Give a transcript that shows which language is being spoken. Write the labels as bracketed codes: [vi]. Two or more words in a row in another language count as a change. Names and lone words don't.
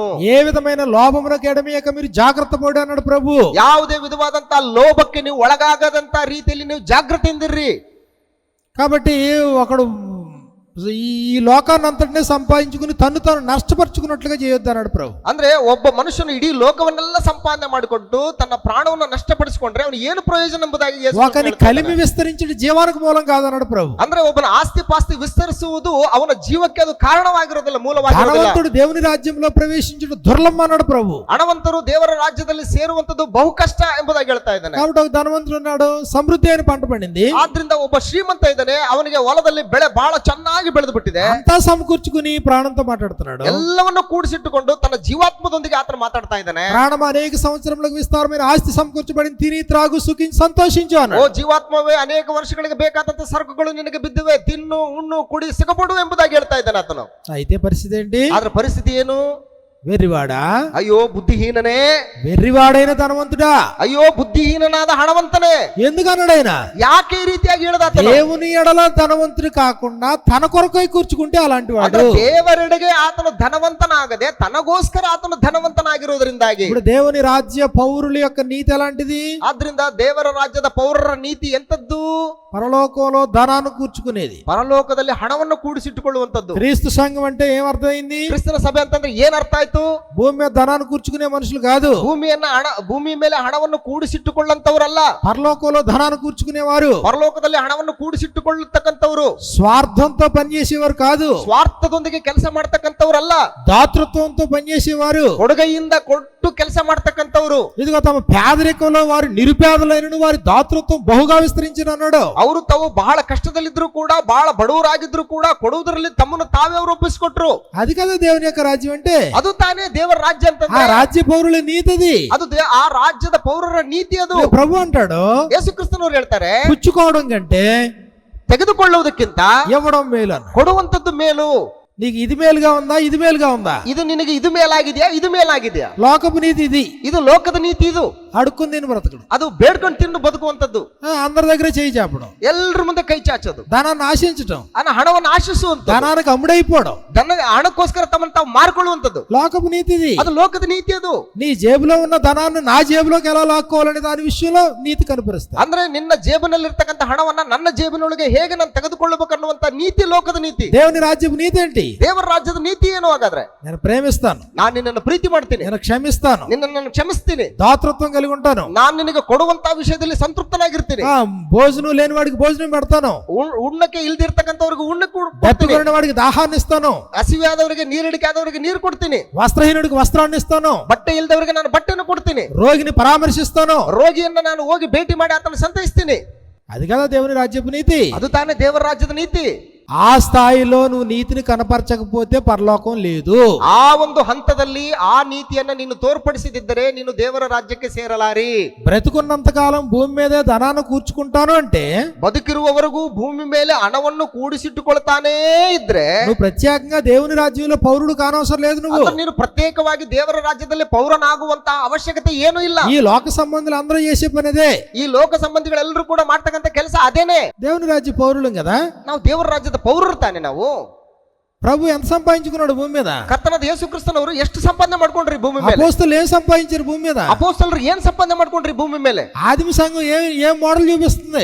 [te] ఏ విధమైన లోభమునకు ఎడమియక మీరు జాగ్రత్త పడి అన్నాడు ప్రభు. [kn] ಯಾವುದೇ ವಿಧವಾದಂತ ಲೋಭಕ್ಕೆ ನೀವು ಒಳಗಾಗದಂತ ರೀತಿಯಲ್ಲಿ ನೀವು ಜಾಗೃತಿಯಿಂದಿರ್ರಿ. [te] కాబట్టి ఒకడు ఈ లోకాన్ని అంతటినే సంపాదించుకుని తను నష్టపరుచుకున్నట్లుగా చేయొద్దు అన్నాడు ప్రభు. [kn] ಅಂದ್ರೆ ಒಬ್ಬ ಮನುಷ್ಯನು ಇಡೀ ಲೋಕವನ್ನೆಲ್ಲ ಸಂಪಾದನೆ ಮಾಡಿಕೊಂಡು ತನ್ನ ಪ್ರಾಣವನ್ನು ನಷ್ಟಪಡಿಸಿಕೊಂಡ್ರೆ ಅವನು ಏನು ಪ್ರಯೋಜನ ಎಂಬುದಾಗಿ ಯೇಸು [te] ఒకని కలిమి విస్తరించి జీవానికి మూలం కాదన్నాడు ప్రభు. [kn] ಅಂದ್ರೆ ಒಬ್ಬನ ಆಸ್ತಿ ಪಾಸ್ತಿ ವಿಸ್ತರಿಸುವುದು ಅವನ ಜೀವಕ್ಕೆ ಅದು ಕಾರಣವಾಗಿರೋದಿಲ್ಲ, ಮೂಲವಾಗಿರೋದಿಲ್ಲ. [te] ಧನವಂతుడు దేవుని రాజ్యంలో ప్రవేశించడం దుర్లభం అన్నాడు ప్రభు. [kn] ಹಣವಂತರು ದೇವರ ರಾಜ್ಯದಲ್ಲಿ ಸೇರುವಂತದ್ದು ಬಹು ಕಷ್ಟ ಎಂಬುದಾಗಿ ಹೇಳ್ತಾ ಇದ್ದಾನೆ. [te] కాబట్టి ఒక ధనవంతుడు ఉన్నాడు, సమృద్ధి అయిన పంట పండింది. [kn] ಆದ್ರಿಂದ ಒಬ್ಬ ಶ್ರೀಮಂತ ಇದ್ದಾನೆ, ಅವನಿಗೆ ಹೊಲದಲ್ಲಿ ಬೆಳೆ ಬಹಳ ಚೆನ್ನಾಗಿ ಬೆಳೆದು ಬಿಟ್ಟಿದೆ. [te] అంతా సమకూర్చుకుని ప్రాణంతో మాట్లాడుతున్నాడు. [kn] ಎಲ್ಲವನ್ನು ಕೂಡಿಸಿಟ್ಟುಕೊಂಡು ತನ್ನ ಜೀವಾತ್ಮದೊಂದಿಗೆ ಆತನ ಮಾತಾಡ್ತಾ ಇದ್ದಾನೆ. [te] ప్రాణం అనేక సంవత్సరములకు విస్తారమైన ఆస్తి సమకూర్చబడి తిని త్రాగు సుఖించి సంతోషించు [kn] ಓ [te] అన్నాడు. [kn] ಜೀವಾತ್ಮವೇ, ಅನೇಕ ವರ್ಷಗಳಿಗೆ ಬೇಕಾದಂತ ಸರಕುಗಳು ನಿನಗೆ ಬಿದ್ದಿವೆ, ತಿನ್ನು ಉಣ್ಣು ಕುಡಿ ಸಿಗಪಡು ಎಂಬುದಾಗಿ ಹೇಳ್ತಾ ಇದ್ದಾನೆ ಆತನು. [te] అయితే పరిస్థితి ఏంటి? [kn] ಆದ್ರ ಪರಿಸ್ಥಿತಿ ಏನು? [te] వెర్రివాడా, [kn] ಅಯ್ಯೋ ಬುದ್ಧಿಹೀನನೇ, [te] వెర్రివాడైన ధనవంతుడా, [kn] ಅಯ್ಯೋ ಬುದ್ಧಿಹೀನನಾದ ಹಣವಂತನೇ. [te] ఎందుకన్నాడు ఆయన? [kn] ಯಾಕೆ ಈ ರೀತಿಯಾಗಿ ಹೇಳ್ದ ಆತನು? [te] దేవుని ఎడల ధనవంతుడు కాకుండా తన కొరకై కూర్చుకుంటే అలాంటి వాడు. [kn] ಅಂದ್ರೆ ದೇವರೆಡೆಗೆ ಆತನು ಧನವಂತನಾಗದೆ ತನಗೋಸ್ಕರ ಆತನು ಧನವಂತನಾಗಿರುವುದರಿಂದಾಗಿ. [te] ఇప్పుడు దేవుని రాజ్య పౌరుల యొక్క నీతి ఎలాంటిది? [kn] ಆದ್ರಿಂದ ದೇವರ ರಾಜ್ಯದ ಪೌರರ ನೀತಿ ಎಂತದ್ದು? [te] పరలోకంలో ధనాన్ని కూర్చుకునేది. [kn] ಪರಲೋಕದಲ್ಲಿ ಹಣವನ್ನು ಕೂಡಿಸಿಟ್ಟುಕೊಳ್ಳುವಂತದ್ದು. [te] క్రీస్తు సంఘం అంటే ఏమర్థమైంది? [kn] ಕ್ರಿಸ್ತನ ಸಭೆ ಅಂತಂದ್ರೆ ಏನ್ ಅರ್ಥ ಆಯ್ತು? [te] భూమి మీద ధనాన్ని కూర్చుకునే మనుషులు కాదు. [kn] ಭೂಮಿ ಮೇಲೆ ಹಣವನ್ನು ಕೂಡಿಸಿಟ್ಟುಕೊಳ್ಳಂತವರಲ್ಲ. [te] పరలోకంలో ధనాన్ని కూర్చుకునేవారు [kn] ಪರಲೋಕದಲ್ಲಿ ಹಣವನ್ನು ಕೂಡಿಸಿಟ್ಟುಕೊಳ್ಳತಕ್ಕಂಥವ್ರು. [te] స్వార్థంతో పనిచేసేవారు కాదు. [kn] ಸ್ವಾರ್ಥದೊಂದಿಗೆ ಕೆಲಸ ಮಾಡ್ತಕ್ಕಂಥವ್ರಲ್ಲ. [te] దాతృత్వంతో పనిచేసేవారు. [kn] ಕೊಡುಗೆಯಿಂದ ಕೊಟ್ಟು ಕೆಲಸ ಮಾಡ್ತಕ್ಕಂಥವ್ರು. [te] ఇదిగో తమ పేదరికంలో వారు నిరుపేదలైన వారి దాతృత్వం బహుగా విస్తరించిన అన్నాడు. [kn] ಅವರು ತಾವು ಬಹಳ ಕಷ್ಟದಲ್ಲಿದ್ರು ಕೂಡ, ಬಹಳ ಬಡವರಾಗಿದ್ರು ಕೂಡ ಕೊಡುವುದರಲ್ಲಿ ತಮ್ಮನ್ನು ತಾವೇ ಅವರು ಒಪ್ಪಿಸಿಕೊಟ್ರು. [te] అది కదా దేవుని యొక్క రాజ్యం అంటే. [kn] ಅದು ತಾನೇ ದೇವರ ರಾಜ್ಯ ಅಂತ. [te] ఆ రాజ్య పౌరుల నీతిది. [kn] ಅದು ಆ ರಾಜ್ಯದ ಪೌರರ ನೀತಿ ಅದು. [te] ప్రభు అంటాడు, [kn] ಯೇಸು ಕ್ರಿಸ್ತನವರು ಹೇಳ್ತಾರೆ, [te] పుచ్చుకోవడం కంటే [kn] ತೆಗೆದುಕೊಳ್ಳುವುದಕ್ಕಿಂತ [te] ఇవ్వడం మేలు అన్న. [kn] ಕೊಡುವಂತದ್ದು ಮೇಲು. [te] నీకు ఇది మేలుగా ఉందా, ఇది మేలుగా ఉందా? [kn] ಇದು ನಿನಗೆ ಇದು ಮೇಲಾಗಿದೆಯಾ, ಇದು ಮೇಲಾಗಿದೆಯಾ? [te] లోకపు నీతి ఇది. [kn] ಇದು ಲೋಕದ ನೀತಿ. ಇದು [te] అడుక్కుని తిని బ్రతకడు. [kn] ಅದು ಬೇಡ್ಕೊಂಡು ತಿಂದು ಬದುಕುವಂತದ್ದು. [te] అందరి దగ్గర చేయి చాపడం, [kn] ಎಲ್ಲರ ಮುಂದೆ ಕೈ ಚಾಚೋದು, [te] ధనాన్ని ఆశించటం, [kn] ಹಣವನ್ನು ಆಶಿಸುವಂತ, [te] ధనానికి అమ్ముడైపోవడం, [kn] ಹಣಕ್ಕೋಸ್ಕರ ತಮ್ಮನ್ನು ತಾವು ಮಾರ್ಕೊಳ್ಳುವಂತದ್ದು [te] లోకపు నీతి ఇది. [kn] ಅದು ಲೋಕದ ನೀತಿ. ಅದು [te] నీ జేబులో ఉన్న ధనాన్ని నా జేబులోకి ఎలా లాక్కోవాలనే దాని విషయంలో నీతి కనిపిస్తా. [kn] ಅಂದ್ರೆ ನಿನ್ನ ಜೇಬಿನಲ್ಲಿರ್ತಕ್ಕಂಥ ಹಣವನ್ನ ನನ್ನ ಜೇಬಿನೊಳಗೆ ಹೇಗೆ ನಾನು ತೆಗೆದುಕೊಳ್ಳಬೇಕನ್ನುವಂತ ನೀತಿ ಲೋಕದ ನೀತಿ. [te] దేవుని రాజ్యపు నీతి ఏంటి? [kn] ದೇವರ ರಾಜ್ಯದ ನೀತಿ ಏನು? ಹಾಗಾದ್ರೆ [te] నేను ప్రేమిస్తాను, [kn] ನಾನು ನಿನ್ನನ್ನು ಪ್ರೀತಿ ಮಾಡ್ತೀನಿ, [te] నేను క్షమిస్తాను, [kn] ನಿನ್ನನ್ನು క్షమిಸ್ತೀನಿ, [te] దాతృత్వం కలిగి ఉంటాను, [kn] ನಾನು ನಿನಗೆ ಕೊಡುವಂತ ವಿಷಯದಲ್ಲಿ ಸಂತೃಪ್ತನಾಗಿರ್ತೀನಿ, [te] భోజనం లేని వాడికి భోజనం పెడతాను, [kn] ಉಣ್ಣಕ್ಕೆ ಇಲ್ದಿರ್ತಕ್ಕಂಥವ್ರಿಗೆ ಉಣ್ಣಕ್ಕೆ [te] దప్పికొన్న వాడికి దాహాన్ని ఇస్తాను, [kn] ಹಸಿವಾದವರಿಗೆ ನೀರಿಡಿಕೆ ಆದವರಿಗೆ ನೀರು ಕೊಡ್ತೀನಿ, [te] వస్త్రహీనుడికి వస్త్రాన్ని ఇస్తాను, [kn] ಬಟ್ಟೆ ಇಲ್ದವರಿಗೆ ನಾನು ಬಟ್ಟೆಯನ್ನು ಕೊಡ್ತೀನಿ, [te] రోగిని పరామర్శిస్తాను, [kn] ರೋಗಿಯನ್ನ ನಾನು ಹೋಗಿ ಭೇಟಿ ಮಾಡಿ ಆತನ ಸಂತೈಸ್ತೀನಿ. [te] అది కదా దేవుని రాజ్యపు నీతి. [kn] ಅದು ತಾನೇ ದೇವರ ರಾಜ್ಯದ ನೀತಿ. [te] ఆ స్థాయిలో నువ్వు నీతిని కనపరచకపోతే పరలోకం లేదు. [kn] ಆ ಒಂದು ಹಂತದಲ್ಲಿ ಆ ನೀತಿಯನ್ನ ನೀನು ತೋರ್ಪಡಿಸಿದ್ದರೆ ನೀನು ದೇವರ ರಾಜ್ಯಕ್ಕೆ ಸೇರಲಾರಿ. [te] బ్రతుకున్నంత కాలం భూమి మీదే ధనాన్ని కూర్చుకుంటాను అంటే, [kn] ಬದುಕಿರುವವರೆಗೂ ಭೂಮಿ ಮೇಲೆ ಹಣವನ್ನು ಕೂಡಿಸಿಟ್ಟುಕೊಳ್ತಾನೇ ಇದ್ರೆ [te] నువ్వు ప్రత్యేకంగా దేవుని రాజ్యంలో పౌరుడు కానవసరం లేదు. నువ్వు [kn] ನೀನು ಪ್ರತ್ಯೇಕವಾಗಿ ದೇವರ ರಾಜ್ಯದಲ್ಲಿ ಪೌರನಾಗುವಂತ ಅವಶ್ಯಕತೆ ಏನೂ ಇಲ್ಲ. [te] ఈ లోక సంబంధులు అందరూ చేసే పని అదే. [kn] ಈ ಲೋಕ ಸಂಬಂಧಿಗಳೆಲ್ಲರೂ ಕೂಡ ಮಾಡ್ತಕ್ಕಂಥ ಕೆಲಸ ಅದೇನೆ. [te] దేవుని రాజ్య పౌరులం కదా. [kn] ನಾವು ದೇವರ ರಾಜ್ಯದ ಪೌರರು ತಾನೆ. ನಾವು [te] ప్రభు ఎంత సంపాదించుకున్నాడు భూమి మీద? [kn] ಕರ್ತನಾದ ಯೇಸು ಕ್ರಿಸ್ತನವರು ಎಷ್ಟು ಸಂಪಾದನೆ ಮಾಡ್ಕೊಂಡ್ರಿ ಭೂಮಿ ಮೇಲೆ? [te] అపోస్తలులు ఏం సంపాదించారు భూమి మీద? [kn] ಅಪೊಸ್ತಲರು ಏನ್ ಸಂಪಾದನೆ ಮಾಡ್ಕೊಂಡ್ರಿ భూమి ಮೇಲೆ? [te] ఆదిమ సంఘం ఏం మోడల్ చూపిస్తుంది?